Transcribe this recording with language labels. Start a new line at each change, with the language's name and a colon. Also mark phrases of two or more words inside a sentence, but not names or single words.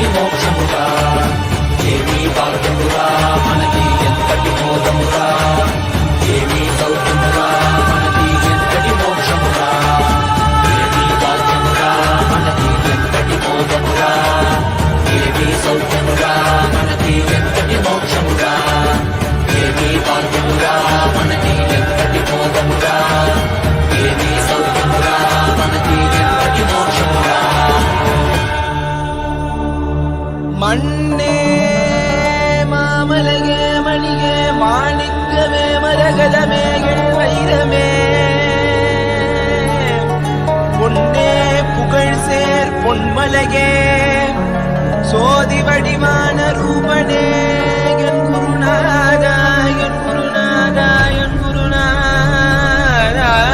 Telugu: మోక్షమురా ఏమీ భాగ్యమురా మనకి ఎంతటి బోధమురా ఏమీ సౌఖ్యమురా మనకి ఎంతటి మోక్షమురా ఏమీ భాగ్యమురా మనకి ఎంతటి బోధమురా ఏమీ సౌఖ్యమురా మనకి ఎంతటి మోక్షమురా ఏమీ భాగ్యమురా మనకి ఎంతటి బోధమురా ఏమీ సౌఖ్యమురా మనకి ఎంతటి మోక్షమురా
Tamil: மண்ணே மாமலகே மணியே மாணிக்கமே மரகதமே எண்வைரமே பொன்னே புகழ் சேர் பொன்மலகே சோதி வடிவான ரூபனே என் குருநாதா என் குருநாதா என் குருநாதா